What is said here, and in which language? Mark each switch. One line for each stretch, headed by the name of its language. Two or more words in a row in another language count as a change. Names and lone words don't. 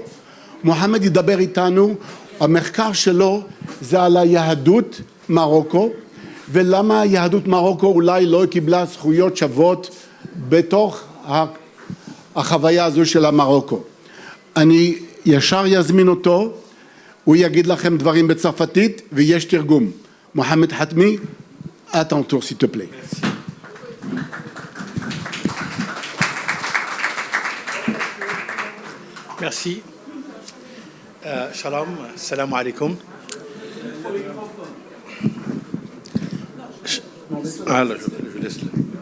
Hebrew: מוחמד ידבר איתנו, המחקר שלו זה על היהדות מרוקו, ולמה יהדות מרוקו אולי לא קיבלה זכויות שוות בתוך החוויה הזו של המרוקו. אני ישר יזמין אותו, הוא יגיד לכם דברים בצרפתית ויש תרגום. מוחמד חתמי,
French: à ton tour s'il te plaît. Merci.
Arabic: Shalom, سلام عليكم.
French: Alors, je laisse là.